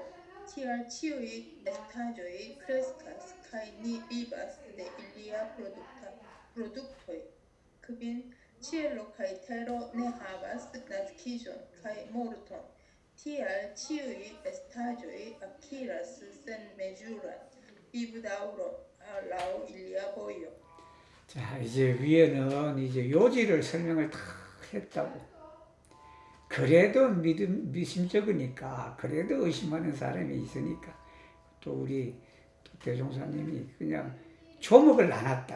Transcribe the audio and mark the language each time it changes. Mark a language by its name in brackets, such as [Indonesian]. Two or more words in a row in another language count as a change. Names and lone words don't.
[Esperanto] Tial ĉiuj estaĵoj kreskas kaj ni vivas de ilia produktoj. Kvin ĉielo kaj tero ne havas naskiĝon kaj morton. Tial ĉiuj estaĵoj akiras senmezuran vivdaŭron laŭ ilia vojo. [Korean] 자, 이제 위에는 이제 요지를 설명을 다 했다고. 그래도 미심쩍으니까, 그래도 의심하는 사람이 있으니까, 또 우리 대종사님이 그냥 조목을 나눴다고.